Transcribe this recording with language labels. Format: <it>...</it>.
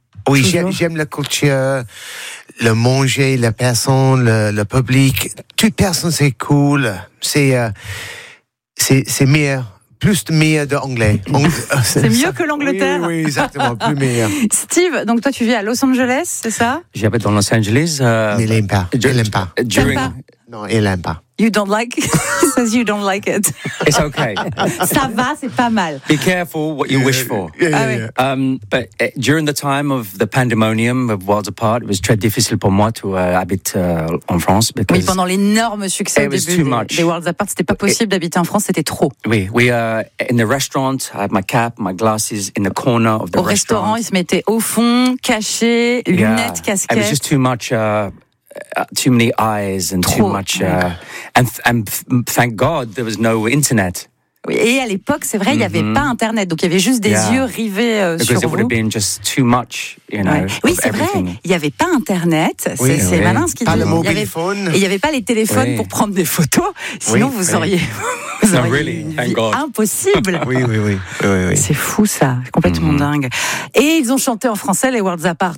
<fr>Oui, j'aime la culture, le manger, la personne, le public. Toute personne, c'est cool. C'est, c'est meilleur. Plus de meilleur d'anglais. C'est mieux que l'Angleterre. Oui, oui, exactement, plus meilleur. Steve, donc toi tu vis à Los Angeles, c'est ça? J'habite dans Los Angeles. Il n'aime pas. Il n'aime pas.</fr> <en>During...</en> <fr>Non, il n'aime pas.</fr> <en>You don't like it. He says you don't like it. It's okay.</en> <fr>Ça va, c'est pas mal.</fr> <en>Be careful what you wish for. But during the time of the pandemonium of Worlds Apart, it was</en> <fr>très difficile pour moi</fr> <en>to</en> <fr>habite en France. Oui, pendant l'énorme succès au début des Worlds Apart, c'était pas possible d'habiter en France, c'était trop.</fr> <en>Oui, we in the restaurant, I had my cap, my glasses in the corner of the restaurant.</en> <fr>Au restaurant, ils se mettaient au fond, cachés, lunettes, casquettes.</fr> <en>It was just too much. Too many eyes and</en> <fr>trop.</fr> <en>Too much, and thank God there was no internet.</en> <fr>Et à l'époque, c'est vrai, il n'y avait pas internet, donc il y avait juste des yeux rivés sur vous.</fr> <en>It would have been just too much, you know.</en> <fr>Oui, c'est vrai, il n'y avait pas internet. C'est malin ce qu'il dit. Pas le</fr> <en>mobile phone.</en> <fr>Il n'y avait pas les téléphones pour prendre des photos, sinon vous auriez.</fr> <en>Not really, thank God.</en> <fr>Impossible. Oui. C'est fou ça, complètement dingue. Et ils ont chanté en français les Worlds Apart.</fr>